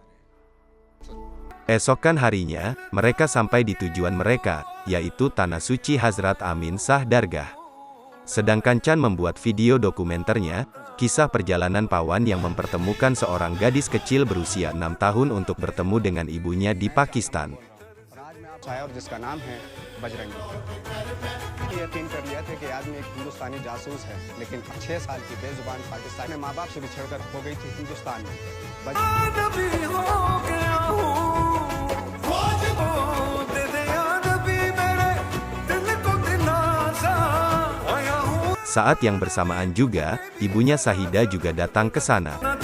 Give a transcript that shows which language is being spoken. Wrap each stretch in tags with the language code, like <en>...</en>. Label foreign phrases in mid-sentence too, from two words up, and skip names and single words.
<id>Esokan harinya, mereka sampai di tujuan mereka, yaitu Tanah Suci Hazrat Amin Shah Dargah. Sedangkan Chan membuat video dokumenternya, kisah perjalanan Pawan yang mempertemukan seorang gadis kecil berusia 6 tahun untuk bertemu dengan ibunya di Pakistan.</id> <hi>जिसका नाम है बजरंगी। यकीन कर लिया था कि आदमी एक हिंदुस्तानी जासूस है, लेकिन 6 साल की बेजुबान पाकिस्तान में माँ बाप से बिछड़कर हो गई थी हिंदुस्तान में।</hi> <id>Saat yang bersamaan juga, ibunya Shahida juga datang ke sana.</id>